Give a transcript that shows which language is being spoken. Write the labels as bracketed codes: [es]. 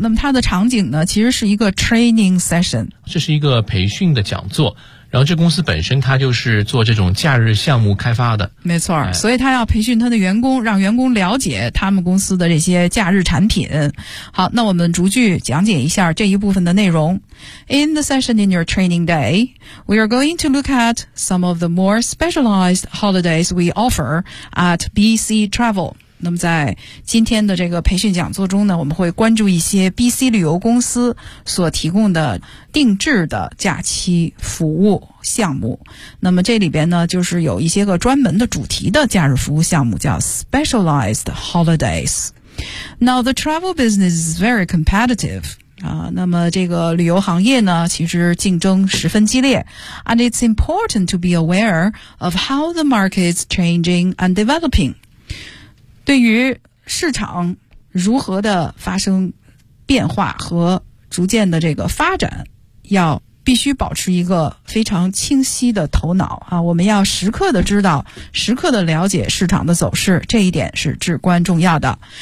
[zh] 那么它的场景呢，其实是一个 training session，这是一个培训的讲座。然后这公司本身它就是做这种假日项目开发的，没错，所以它要培训它的员工，让员工了解他们公司的这些假日产品。好，那我们逐句讲解一下这一部分的内容。 [en] In the session in your training day, we are going to look at some of the more specialized holidays we offer at BC Travel。 [zh] 那么在今天的这个培训讲座中呢，我们会关注一些 BC 旅游公司所提供的定制的假期服务项目。那么这里边呢，就是有一些个专门的主题的假日服务项目，叫 specialized holidays。 [en] Now the travel business is very competitive [zh] 那么这个旅游行业呢，其实竞争十分激烈。 [en] And it's important to be aware of how the market's changing and developing。 [zh] 对于市场如何的发生变化和逐渐的这个发展，要必须保持一个非常清晰的头脑啊！我们要时刻的知道，时刻的了解市场的走势，这一点是至关重要的。